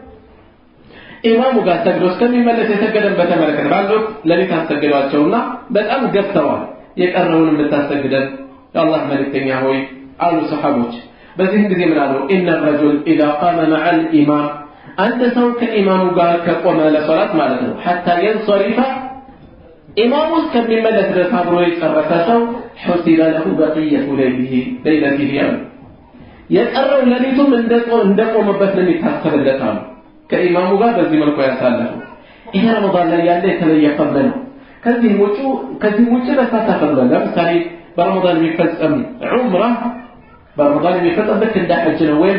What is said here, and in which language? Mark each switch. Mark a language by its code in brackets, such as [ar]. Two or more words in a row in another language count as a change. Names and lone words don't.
[am] ኢማሙ ጋር ሰግዶ እስከሚመለስ የሰገደን በተመለከተ በአንድ ወቅት ሌሊት አሰገዷቸውና በጣም ገፍተዋል። የቀረውንም ልታሰግደን የአላህ መልእክተኛ ሆይ አሉ ሰሃቦች። በዚህ ጊዜ ምን አሉ? [ar] إن الرجل اذا قام مع الامام [am] አንድ ሰው ከኢማሙ ጋር ከቆመ ለሶላት ማለት ነው [ar] حتى ينصرف [am] ኢማሙ እስከሚመለስ ድረስ አብሮ የጨረሰ ሰው [ar] حسب له بقية ليلته [am] ያሉ የቀረው ሌሊቱም እንደቆመበት ነው የሚታሰብለታል። ከኢማሙ ጋር በዚህ መልኩ ያሳለፉ ይሄ ረመዳን ላይ ያለ የተለየ ፈضል ነው። ከዚህ ውጪ በርካታ ፈضል ለምሳሌ በረመዳን የሚፈጸም ዑምራ በረመዳን የሚፈጸም ልክ እንደ ሐጅ ነው። ወይም